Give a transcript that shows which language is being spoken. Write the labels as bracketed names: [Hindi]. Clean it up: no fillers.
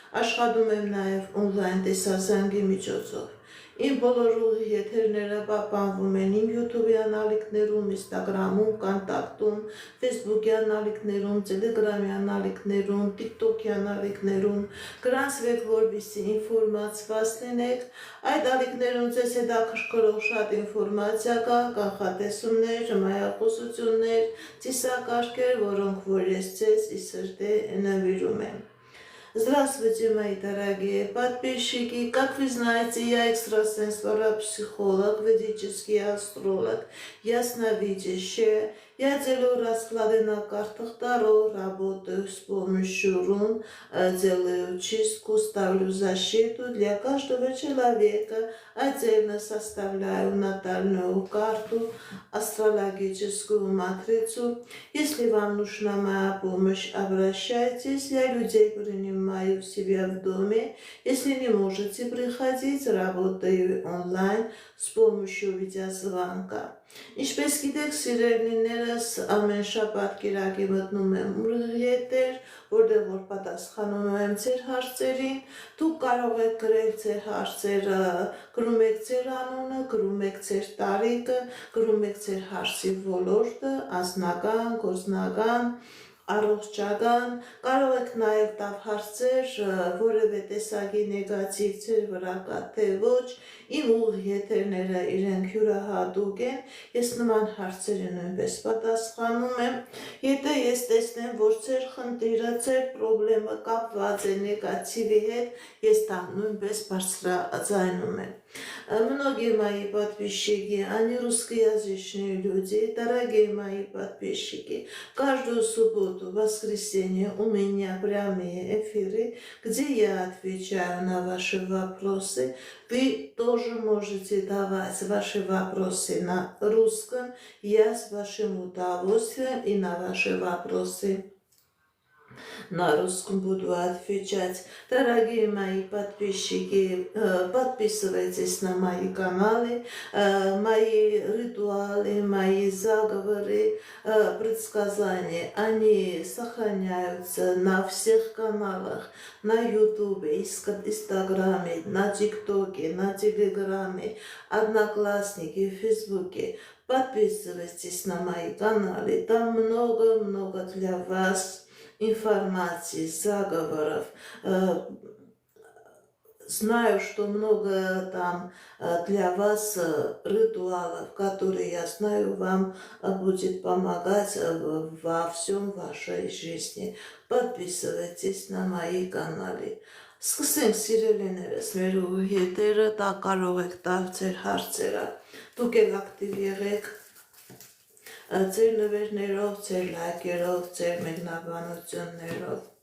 [Armenian] աշխատում եմ նաև օնլայն տեսազանգի միջոցով։ Իմ բոլոր ուղի եթերները պահպանվում են իմ YouTube-յան ալիքներում, Instagram-ում, Կոնտակտում, Facebook-յան ալիքներում, Telegram-յան ալիքներում, TikTok-յան ալիքներում, գրանցվեք, որպեսզի ինֆորմացված լինեք։ Այդ ալիքներում ձեզ հետաքրքրող շատ ինֆորմացիա կա, կանխատեսումներ, հմայախոսություններ, ծիսակարգեր, որոնք որ ես ձեզ ի սրտե նվիրում եմ։ [Russian] Здравствуйте, мои дорогие подписчики! Как вы знаете, я экстрасенс, парапсихолог, ведический астролог, ясновидящая. Я делаю расклады на картах Таро, работаю с помощью рун, делаю чистку, ставлю защиту для каждого человека. Отдельно составляю натальную карту, астрологическую матрицу. Если вам нужна моя помощь, обращайтесь. Я людей принимаю в себя в доме. Если не можете приходить, работаю онлайн с помощью видеозвонка. [Armenian] Ինչպես գիտեք, սիրելիներս, ամեն շաբաթ կիրակի մտնում եմ եթեր, որտեղ որ պատասխանում եմ ձեր հարցերին, դուք կարող եք գրել ձեր հարցերը, գրում եք ձեր անունը, գրում եք ձեր տարիքը, գրում եք ձեր հարցի ոլորտը, անձնական, գործնական, առողջական, կարող եք նաև տալ հարցեր, որևէ տեսակի նեգատիվ ձեր վրա կա, թե ոչ, իմ ուղի եթերները իրենք յուրահատուկ են, ես նման հարցերը նույնպես պատասխանում եմ, եթե ես տեսնեմ, որ ձեր խնդիրը, ձեր պրոբլեմը կապված է նեգատիվի հետ, ես դա նույնպես բարձրաձայնում եմ։ [Russian] Многие мои подписчики, они русскоязычные люди, дорогие мои подписчики, каждую субботу, воскресенье у меня прямые эфиры, где я отвечаю на ваши вопросы. Вы тоже можете давать ваши вопросы на русском, я с вашим удовольствием и на ваши вопросы на русском буду отвечать. Дорогие мои подписчики, подписывайтесь на мои каналы, мои ритуалы, мои заговоры, предсказания. Они сохраняются на всех каналах, на YouTube, Инстаграме, на ТикТоке, на Телеграме, Одноклассники, Фейсбуке. Подписывайтесь на мои каналы, там много-много для вас информации, заговоров. Знаю, что много там для вас ритуалов, которые, я знаю, вам будет помогать во всем вашей жизни. Подписывайтесь на мои каналы. [Armenian] Սկսենք սիրելիներս, մեր հետերը դա կարող եք տալ ձեր հարցերը, դուք եք ակտիվ եղեք ձեր նվերներով, ձեր լայքերով, ձեր մեկնաբանություններով։